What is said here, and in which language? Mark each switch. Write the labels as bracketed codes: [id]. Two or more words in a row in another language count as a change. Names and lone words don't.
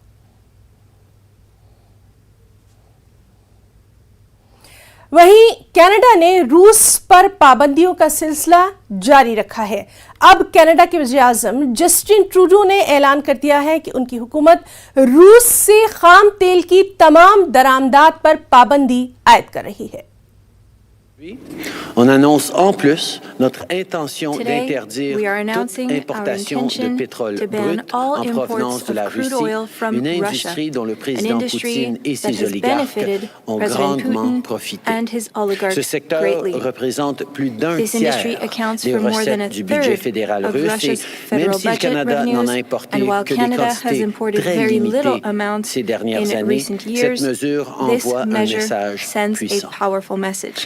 [ur] وہیں کینیڈا نے روس پر پابندیوں کا سلسلہ جاری رکھا ہے. اب کینیڈا کے وزیرِ اعظم جسٹن ٹروڈو نے اعلان کر دیا ہے کہ ان کی حکومت روس سے خام تیل کی تمام درآمدات پر پابندی عائد کر رہی ہے. [fr] On annonce en plus notre intention d'interdire toute importation de pétrole brut en provenance de la Russie, une industrie dont le président Poutine et ses oligarques ont grandement profité. Ce secteur représente plus d'un tiers des recettes du budget fédéral russe et même si le Canada n'en a importé que des quantités très limitées ces dernières années, cette mesure envoie un message puissant.